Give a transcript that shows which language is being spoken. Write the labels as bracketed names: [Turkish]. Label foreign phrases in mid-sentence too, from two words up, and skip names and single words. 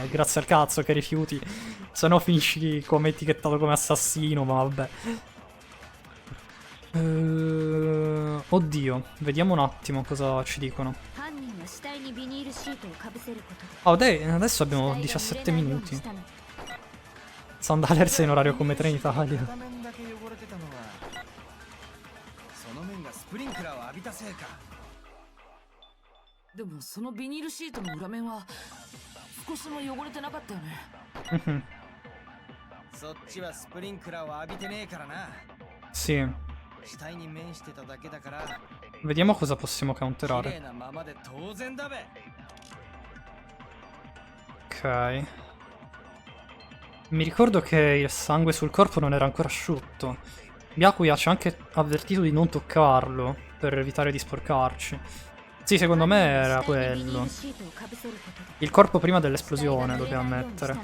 [Italian] Grazie al cazzo che rifiuti. Se no finisci come etichettato come assassino, ma vabbè. Oddio, vediamo un attimo cosa ci dicono. Oh dai, adesso abbiamo 17 minuti. Sound Alerts in orario come Trenitalia. [Japanese] でもそのビニールシートの裏面は少しも汚れてなかったよね。そっちはスプリンクラーを浴びてねえからな。 [Italian] Sì. [Japanese] 死体に面してただけだから。 [Italian] Vediamo cosa possiamo [Japanese] 綺麗 [Italian] counterare. [Japanese] なままで当然だべ。 [Italian] Ok. Mi ricordo che il sangue sul corpo non era ancora asciutto. Byakuya ci ha anche avvertito di non toccarlo per evitare di sporcarci. Sì, secondo me era quello. Il corpo prima dell'esplosione, dobbiamo ammettere.